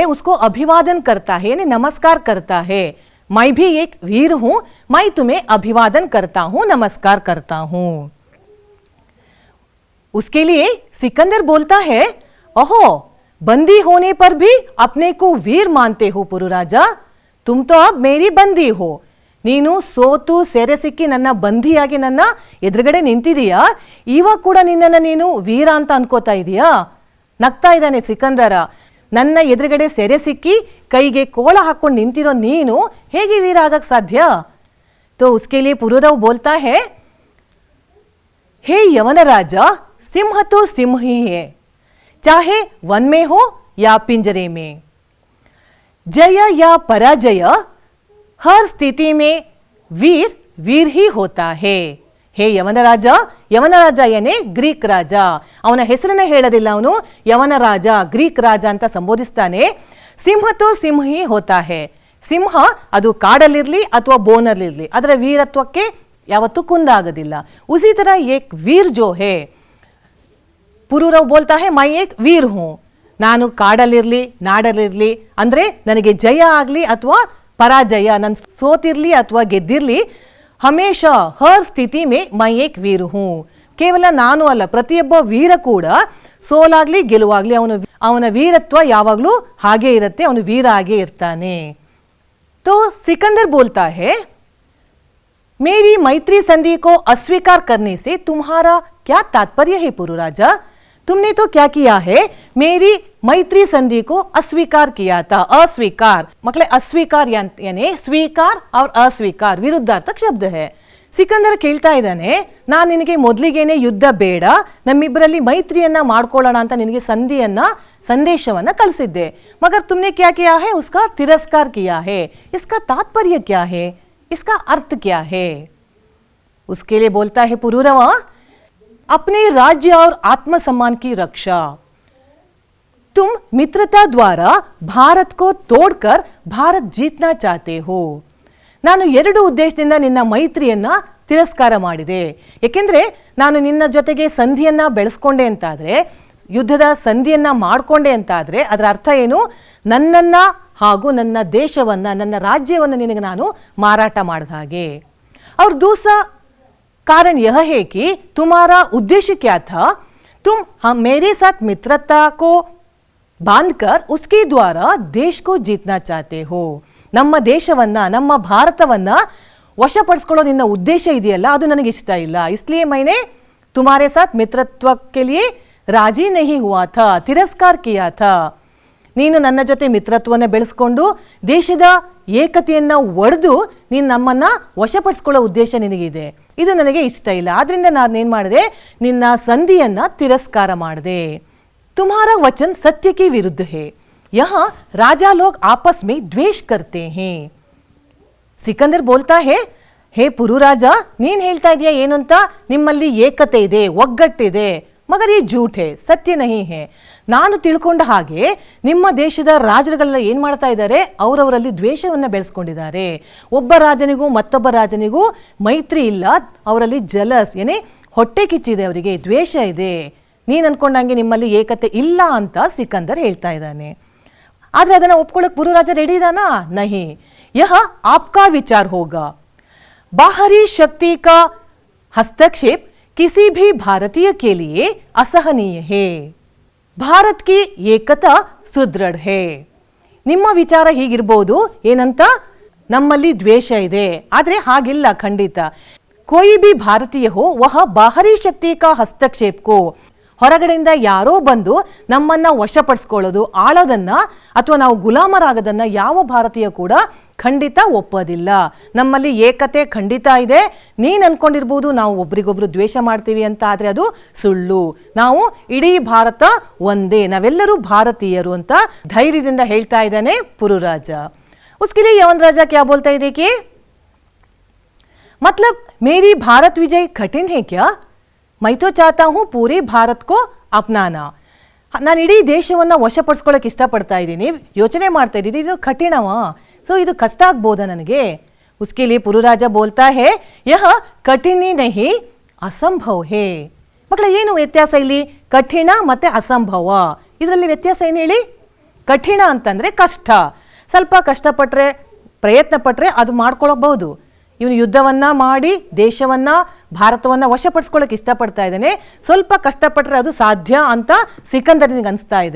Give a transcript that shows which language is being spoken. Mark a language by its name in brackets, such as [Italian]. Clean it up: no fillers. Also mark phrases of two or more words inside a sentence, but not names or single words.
[Hindi] उसको अभिवादन करता है यानी नमस्कार करता है. मैं भी एक वीर हूं, मैं तुम्हें अभिवादन करता हूं, नमस्कार करता हूं. उसके लिए सिकंदर बोलता है, ओहो, बंदी होने पर भी अपने को वीर मानते हो पुरुराजा. तुम तो अब मेरी बंदी हो. [Kannada] ನೀನು ಸೋತು ಸೆರೆ ಸಿಕ್ಕಿ ನನ್ನ ಬಂಧಿಯಾಗಿ ನನ್ನ ಎದುರುಗಡೆ ನಿಂತಿದೀಯಾ, ಇವಾಗ ಕೂಡ ನಿನ್ನನ್ನು ನೀನು ವೀರ ಅಂತ ಅನ್ಕೋತಾ ಇದೀಯಾ? ನಗ್ತಾ ಇದ್ದಾನೆ ಸಿಕಂದರ. ನನ್ನ ಎದುರುಗಡೆ ಸೆರೆ ಸಿಕ್ಕಿ ಕೈಗೆ ಕೋಳ ಹಾಕೊಂಡು ನಿಂತಿರೋ ನೀನು ಹೇಗೆ ವೀರ ಆಗಕ್ ಸಾಧ್ಯ? [Hindi] तो उसके लिए पुरೂರव बोलता है, हे यवन राजा, सिंह तो सिंह ही है, चाहे वन में हो या पिंजरे में. जय या पराजय हर स्थिति में वीर वीर ही होता है. [Kannada] ಹೇ ಯವನ ರಾಜ, ಯವನ ರಾಜ ಏನೇ ಗ್ರೀಕ್ ರಾಜ, ಅವನ ಹೆಸರನ್ನೇ ಹೇಳೋದಿಲ್ಲ, ಅವನು ಯವನ ರಾಜ ಗ್ರೀಕ್ ರಾಜ ಅಂತ ಸಂಬೋಧಿಸ್ತಾನೆ. [Hindi] सिंह तो सिंह ही होता है, [Kannada] ಸಿಂಹ ಅದು ಕಾಡಲ್ಲಿರ್ಲಿ ಅಥವಾ ಬೋನಲ್ಲಿರ್ಲಿ ಅದರ ವೀರತ್ವಕ್ಕೆ ಯಾವತ್ತೂ ಕುಂದಾಗೋದಿಲ್ಲ. [Hindi] उसी तरह एक वीर जो है, पुरूरव बोलता है मैं एक वीर हूं, [Kannada] ನಾನು ಕಾಡಲ್ಲಿರ್ಲಿ ನಾಡಲ್ಲಿರ್ಲಿ ಅಂದರೆ ನನಗೆ ಜಯ ಆಗಲಿ ಅಥವಾ ಪರಾಜಯ, ನಾನು ಸೋತಿರ್ಲಿ ಅಥವಾ ಗೆದ್ದಿರ್ಲಿ, [Hindi] हमेशा हर स्थिति में मैं एक वीर हूं, [Kannada] ಕೇವಲ ನಾನು ಅಲ್ಲ ಪ್ರತಿಯೊಬ್ಬ ವೀರ ಕೂಡ ಸೋಲಾಗ್ಲಿ ಗೆಲುವಾಗ್ಲಿ ಅವನ ವೀರತ್ವ ಯಾವಾಗಲೂ ಹಾಗೇ ಇರುತ್ತೆ, ಅವನು ವೀರ ಆಗೇ ಇರ್ತಾನೆ. [Hindi] तो सिकंदर बोलता है, मेरी मैत्री संधि को अस्वीकार करने से तुम्हारा क्या तात्पर्य है पुरु राजा? तुमने तो क्या किया है, मेरी मैत्री संधि को अस्वीकार किया था. अस्वीकार मकले अस्वीकार यानी स्वीकार और अस्वीकार विरुद्धार्थक शब्द है. [Kannada] ಸಿಕಂದರ್ ಕೇಳ್ತಾ ಇದ್ದಾನೆ, ನಾನು ನಿನಗೆ ಮೊದಲಿಗೇನೆ ಯುದ್ಧ ಬೇಡ, ನಮ್ಮಿಬ್ಬರಲ್ಲಿ ಮೈತ್ರಿಯನ್ನ ಮಾಡ್ಕೊಳ್ಳೋಣ ಅಂತ ನಿನಗೆ ಸಂದೇಶವನ್ನ ಕಳಿಸಿದ್ದೆ. [Hindi] मगर तुमने क्या किया है, उसका तिरस्कार किया है. इसका तात्पर्य क्या है, इसका अर्थ क्या है? उसके लिए बोलता है पुरूरव, अपने राज्य और आत्मसम्मान की रक्षा, तुम मित्रता द्वारा भारत को तोड़कर भारत जीतना चाहते हो. [Kannada] ನಾನು ಎರಡು ಉದ್ದೇಶದಿಂದ ನಿನ್ನ ಮೈತ್ರಿಯನ್ನ ತಿರಸ್ಕಾರ ಮಾಡಿದೆ. ಏಕೆಂದರೆ ನಾನು ನಿನ್ನ ಜೊತೆಗೆ ಸಂಧಿಯನ್ನ ಬೆಳೆಸ್ಕೊಂಡೆ ಅಂತಾದರೆ, ಯುದ್ಧದ ಸಂಧಿಯನ್ನ ಮಾಡಿಕೊಂಡೆ ಅಂತಾದರೆ ಅದರ ಅರ್ಥ ಏನು, ನನ್ನನ್ನ ಹಾಗೂ ನನ್ನ ದೇಶವನ್ನ ನನ್ನ ರಾಜ್ಯವನ್ನು ನಿನಗೆ ನಾನು ಮಾರಾಟ ಮಾಡಿದ ಹಾಗೆ. [Hindi] और दूसरा कारण यह है कि तुम्हारा उद्देश्य क्या था, तुम मेरे साथ मित्रता को बांधकर उसके द्वारा देश को जीतना चाहते हो. [Kannada] ನಮ್ಮ ದೇಶವನ್ನ ನಮ್ಮ ಭಾರತವನ್ನ ವಶಪಡಿಸ್ಕೊಳ್ಳೋ ನಿನ್ನ ಉದ್ದೇಶ ಇದೆಯಲ್ಲ, ಅದು ನನಗೆ ಇಷ್ಟ ಇಲ್ಲ. [Hindi] इसलिए मैंने तुम्हारे साथ मित्रत्व के लिए राजी नहीं हुआ था, ತಿರಸ್ಕಾರ किया था. [Kannada] ನೀನು ನನ್ನ ಜೊತೆ ಮಿತ್ರತ್ವನ ಬೆಳೆಸ್ಕೊಂಡು ದೇಶದ ಏಕತೆಯನ್ನ ಒಡೆದು ನೀನು ನಮ್ಮನ್ನ ವಶಪಡಿಸ್ಕೊಳ್ಳೋ ಉದ್ದೇಶ ನಿನಗಿದೆ, ಇದು ನನಗೆ ಇಷ್ಟ ಇಲ್ಲ. ಆದ್ರಿಂದ ನಾನೇನ್ ಮಾಡಿದೆ, ನಿನ್ನ ಸಂಧಿಯನ್ನ ತಿರಸ್ಕಾರ ಮಾಡಿದೆ. [Hindi] तुम्हारा वचन सत्य के विरुद्ध है, यहाँ राजा लोग आपस में द्वेष करते हैं. सिकंदर बोलता है, [Kannada] ಹೇ ಪುರು ರಾಜ, ನೀನ್ ಹೇಳ್ತಾ ಇದೀಯ ಏನು ಅಂತ, ನಿಮ್ಮಲ್ಲಿ ಏಕತೆ ಇದೆ, ಒಗ್ಗಟ್ಟಿದೆ. [Hindi] मगर ई झूठ है, सत्य नहीं है. [Kannada] ನಾನು ತಿಳ್ಕೊಂಡ ಹಾಗೆ ನಿಮ್ಮ ದೇಶದ ರಾಜರುಗಳೆಲ್ಲ ಏನು ಮಾಡ್ತಾ ಇದ್ದಾರೆ, ಅವರವರಲ್ಲಿ ದ್ವೇಷವನ್ನು ಬೆಳೆಸ್ಕೊಂಡಿದ್ದಾರೆ. ಒಬ್ಬ ರಾಜನಿಗೂ ಮತ್ತೊಬ್ಬ ರಾಜನಿಗೂ ಮೈತ್ರಿ ಇಲ್ಲ, ಅವರಲ್ಲಿ ಜಲಸ್ ಏನೇ ಹೊಟ್ಟೆ ಕಿಚ್ಚಿದೆ, ಅವರಿಗೆ ದ್ವೇಷ ಇದೆ. ನೀನು ಅನ್ಕೊಂಡಂಗೆ ನಿಮ್ಮಲ್ಲಿ ಏಕತೆ ಇಲ್ಲ ಅಂತ ಸಿಕಂದರ್ ಹೇಳ್ತಾ ಇದ್ದಾನೆ. ಆದರೆ ಅದನ್ನು ಒಪ್ಕೊಳ್ಳೋಕೆ ಪುರು ರಾಜ ರೆಡಿ ಇದಾನಾ? [Hindi] नहीं। यह आपका विचार होगा, बाहरी शक्ति का हस्तक्षेप किसी भी भारतीय के लिए असहनीय है, भारत की एकता सुदृढ़ है. [Kannada] ನಿಮ್ಮ ವಿಚಾರ ಹೀಗಿರ್ಬೋದು ಏನಂತ, ನಮ್ಮಲ್ಲಿ ದ್ವೇಷ ಇದೆ, ಆದರೆ ಹಾಗಿಲ್ಲ ಖಂಡಿತ. [Hindi] कोई भी भारतीय हो वह बाहरी शक्ति का हस्तक्षेप को, [Kannada] ಹೊರಗಡೆಯಿಂದ ಯಾರೋ ಬಂದು ನಮ್ಮನ್ನ ವಶಪಡಿಸ್ಕೊಳ್ಳೋದು, ಆಳೋದನ್ನ ಅಥವಾ ನಾವು ಗುಲಾಮರಾಗೋದನ್ನ ಯಾವ ಭಾರತೀಯ ಕೂಡ ಖಂಡಿತ ಒಪ್ಪೋದಿಲ್ಲ. ನಮ್ಮಲ್ಲಿ ಏಕತೆ ಖಂಡಿತ ಇದೆ. ನೀನು ಅನ್ಕೊಂಡಿರ್ಬೋದು ನಾವು ಒಬ್ರಿಗೊಬ್ರು ದ್ವೇಷ ಮಾಡ್ತೀವಿ ಅಂತ, ಆದರೆ ಅದು ಸುಳ್ಳು. ನಾವು ಇಡೀ ಭಾರತ ಒಂದೇ, ನಾವೆಲ್ಲರೂ ಭಾರತೀಯರು ಅಂತ ಧೈರ್ಯದಿಂದ ಹೇಳ್ತಾ ಇದ್ದಾನೆ ಪುರುರಾಜ. [Hindi] उसके लिए यवन राजा क्या बोलता है देखिए, मतलब मेरी भारत विजय कठिन है क्या, मैं तो चाहता हूँ पूरे भारत को अपनाना. [Kannada] ನಾನು ಇಡೀ ದೇಶವನ್ನು ವಶಪಡಿಸ್ಕೊಳ್ಳೋಕೆ ಇಷ್ಟಪಡ್ತಾ ಇದ್ದೀನಿ, ಯೋಚನೆ ಮಾಡ್ತಾ ಇದ್ದೀನಿ, ಇದು ಕಠಿಣವಾ, ಸೊ ಇದು ಕಷ್ಟ ಆಗ್ಬೋದಾ ನನಗೆ. [Hindi] उसके लिए पुरुराज बोलता है, यह कठिन नहीं असंभव है. [Kannada] ಮಕ್ಕಳ ಏನು ವ್ಯತ್ಯಾಸ ಇಲ್ಲಿ, ಕಠಿಣ ಮತ್ತೆ ಅಸಂಭವ, ಇದರಲ್ಲಿ ವ್ಯತ್ಯಾಸ ಏನು ಹೇಳಿ. ಕಠಿಣ ಅಂತಂದ್ರೆ ಕಷ್ಟ, ಸ್ವಲ್ಪ ಕಷ್ಟಪಟ್ಟರೆ ಪ್ರಯತ್ನ ಪಟ್ಟರೆ ಅದು ಮಾಡ್ಕೊಳ್ಳಬಹುದು. ಇವನು ಯುದ್ಧವನ್ನ ಮಾಡಿ ದೇಶವನ್ನ ಭಾರತವನ್ನ ವಶಪಡಿಸ್ಕೊಳ್ಳೋಕೆ ಇಷ್ಟಪಡ್ತಾ ಇದ್ದಾನೆ, ಸ್ವಲ್ಪ ಕಷ್ಟಪಟ್ಟರೆ ಅದು ಸಾಧ್ಯ ಅಂತ ಸಿಕಂದರನಿಗೆ ಅನಿಸ್ತಾ ಇದೆ.